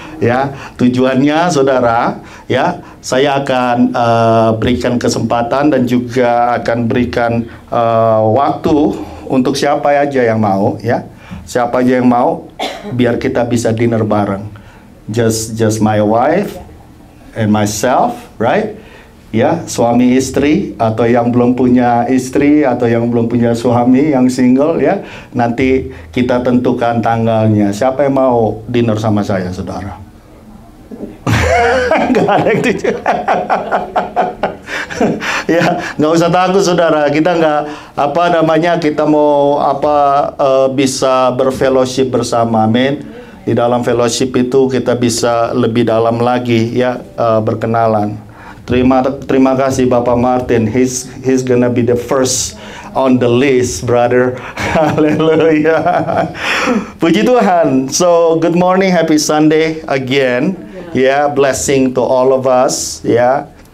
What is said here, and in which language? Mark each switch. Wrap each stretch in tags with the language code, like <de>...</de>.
<id>Ya, tujuannya, saudara, ya, saya akan berikan kesempatan dan juga akan berikan waktu untuk siapa aja yang mau, ya. Siapa aja yang mau, biar kita bisa dinner bareng.</id> <en>Just my wife and myself, right?</en> <id>Ya, suami istri, atau yang belum punya istri, atau yang belum punya suami, yang single, ya. Nanti kita tentukan tanggalnya. Siapa yang mau dinner sama saya, saudara? Nggak ada yang tujuh. Ya, nggak usah takut, saudara. Kita kita mau bisa berfellowship bersama, amin. Di dalam fellowship itu kita bisa lebih dalam lagi, ya, berkenalan. Terima kasih Bapak Martin.</id> <en>He's gonna be the first on the list, brother.</en> <id>Hallelujah. Puji Tuhan.</id> <en>So, good morning, happy Sunday again. Yeah, blessing to all of us. Yeah.</en>